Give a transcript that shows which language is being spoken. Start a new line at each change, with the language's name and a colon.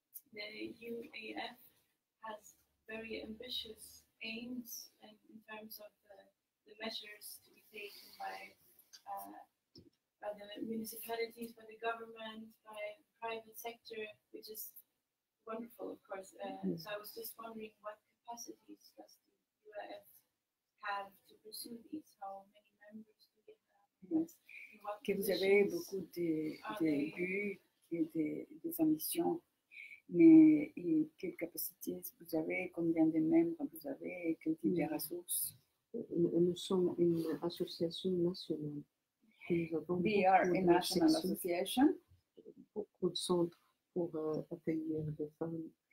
English: The UAF has very ambitious aims in terms of the measures to be taken by the municipalities, by the government, by the private sector, which is wonderful, of course. So I was just wondering, what capacities does the UAF have to pursue these? How many members do they have?
French: Que vous avez beaucoup de buts et des ambitions, mais quelles capacités vous avez, combien de membres vous avez, quel type de ressources? Nous sommes une association nationale.
English: We are a national association.
French: Beaucoup de centres pour accueillir des femmes.